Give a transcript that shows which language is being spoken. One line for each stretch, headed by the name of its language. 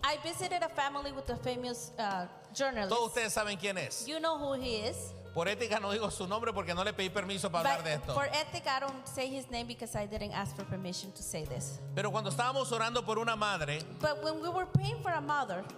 English: I visited a family with a famous journalist.
Spanish: Todos ustedes saben quién es.
English: You know who he is.
Spanish: Por ética no digo su nombre porque no le pedí permiso para hablar de esto.
English: For ethics, I don't say his name because I didn't ask for permission to say this.
Spanish: Pero cuando estábamos orando por una madre,
English: but when we were praying for a mother,